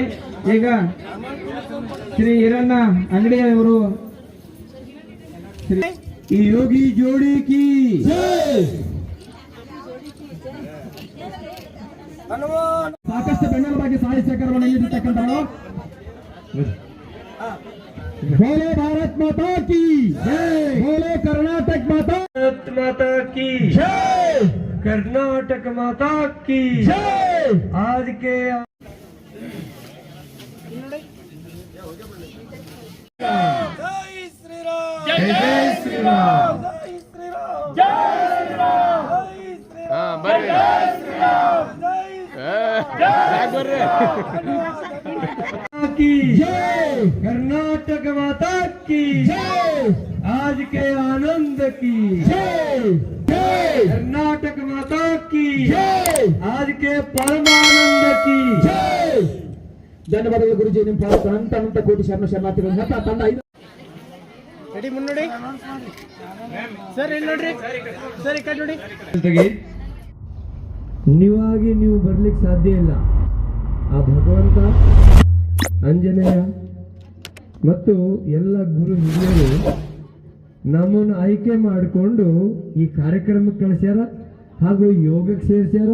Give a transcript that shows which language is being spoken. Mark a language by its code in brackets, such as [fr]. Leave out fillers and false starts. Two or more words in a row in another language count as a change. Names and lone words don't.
[kn] ಈಗ ಶ್ರೀ ಹಿರಣ್ಣ ಅಂಗಡಿಯ ಇವರು ಈ ಯೋಗಿ ಜೋಡಿ ಕಿ ಸಾಕಷ್ಟು ಬೆನ್ನೆಲುಬಾಗಿ ಸಾಹಿತ್ಯ ಸೇಕರಣೆ ನೀಡಿರ್ತಕ್ಕಂಥವರು [hi] बोले भारत माता की जय, बोले कर्नाटक माता की जय, कर्नाटक माता की जय। आज के जय श्री राम, जय श्री राम, जय श्री राम, जय श्री राम, जय श्री राम, जय श्री राम, की जय, कर्नाटक माता की जय, आज के आनंद की जय जय, कर्नाटक माता की जय, आज के परमानंद की जय. [kn] ಧನ್ಯವಾದಗಳು ಗುರುಜಿ. ನಿಮ್ಮ ಪಾಲಕ ಅನಂತ ಅನಂತ ಕೋಟಿ ಶರಣಾರ್ಥಿಗಳು. ತಂಡ ರೆಡಿ ಮುನ್ನೋಡಿ ಸರ್, ಇಲ್ಲಿ ನೋಡ್ರಿ ಸರ್, ಈ ಕಡೆ ನೋಡಿ. ನೀವಾಗಿ ನೀವು ಬರ್ಲಿಕ್ಕೆ ಸಾಧ್ಯ ಇಲ್ಲ. ಆ ಭಗವಂತ, ಆಂಜನೇಯ ಮತ್ತು ಎಲ್ಲ ಗುರು ಹಿರಿಯರು ನಮ್ಮನ್ನು ಆಯ್ಕೆ ಮಾಡಿಕೊಂಡು ಈ ಕಾರ್ಯಕ್ರಮಕ್ಕೆ ಕಳಿಸ್ಯಾರ, ಹಾಗೂ ಯೋಗಕ್ಕೆ ಸೇರಿಸ್ಯಾರ.